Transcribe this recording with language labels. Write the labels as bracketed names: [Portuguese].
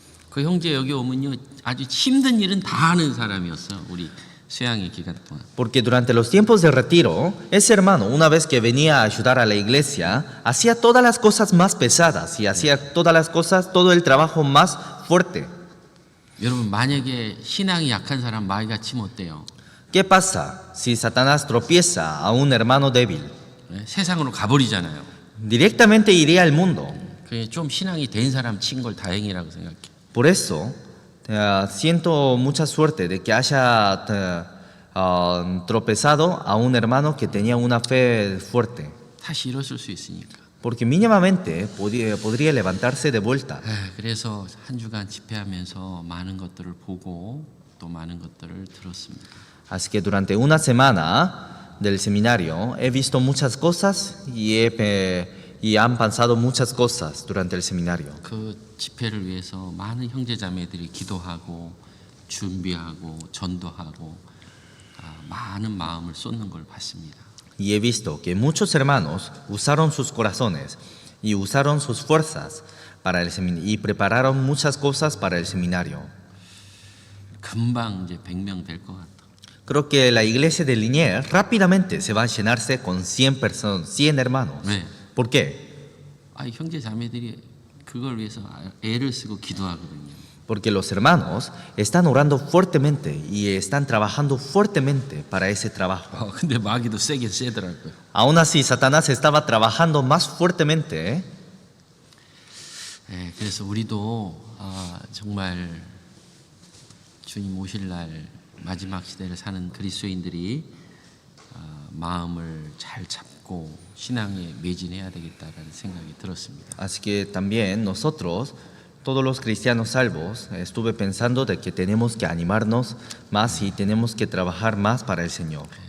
[Korean] 그 형제 여기 오면요 아주 힘든 일은 다 하는 사람이었어. 우리 수양의 기간 동안. [Spanish] Porque durante los tiempos de retiro, ese hermano, una vez que venía a ayudar a la iglesia, hacía todas las cosas más pesadas y hacía todas las cosas, todo el trabajo más fuerte. [Korean] 여러분 만약에 신앙이 약한 사람 마귀가 치면 어때요? [Spanish] ¿Qué pasa si Satanás tropieza a un hermano débil? [Korean] 세상으로 가버리잖아요. [Spanish] Directamente iría al mundo. [Korean] 그게 좀 신앙이 된 사람 친 걸 다행이라고 생각해. [Spanish] Por eso, siento mucha suerte de que haya tropezado a un hermano que tenía una fe fuerte. [Korean] 다시 일어설 수 있으니까. [Spanish] Porque mínimamente podría levantarse de vuelta. [Korean] 그래서 한 주간 집회하면서 많은 것들을 보고 또 많은 것들을 들었습니다. [Spanish] Así que durante una semana del seminario he visto muchas cosas y han pasado muchas cosas durante el seminario. [Korean] 그 집회를 위해서 많은 형제자매들이 기도하고 준비하고 전도하고 많은 마음을 쏟는 걸 봤습니다. [Spanish] Y he visto que muchos hermanos usaron sus corazones y usaron sus fuerzas para el seminario y prepararon muchas cosas para el seminario. [Korean] 금방 이제 100명 될 것 같아. [Spanish] Creo que la iglesia de Liniers rápidamente se va a llenarse con 100 personas, 100 hermanos. [Korean] 네. [Spanish] ¿Por qué? [Korean] 형제 자매들이 그걸 위해서 애를 쓰고 기도하거든요. [Spanish] Porque los hermanos están orando fuertemente y están trabajando fuertemente para ese trabajo. [Korean] 근데 마귀도 세긴 세더라고요. [Spanish] Aún así, Satanás estaba trabajando más fuertemente. [Korean] 그래서 우리도 정말 주님 오실 날 마지막 시대를 사는 그리스도인들이 마음을 잘 잡고 신앙에 매진해야 되겠다라는 생각이 들었습니다. [Spanish] Así que también nosotros todos los cristianos salvos, estuve pensando de que tenemos que animarnos más y tenemos que trabajar más para el Señor.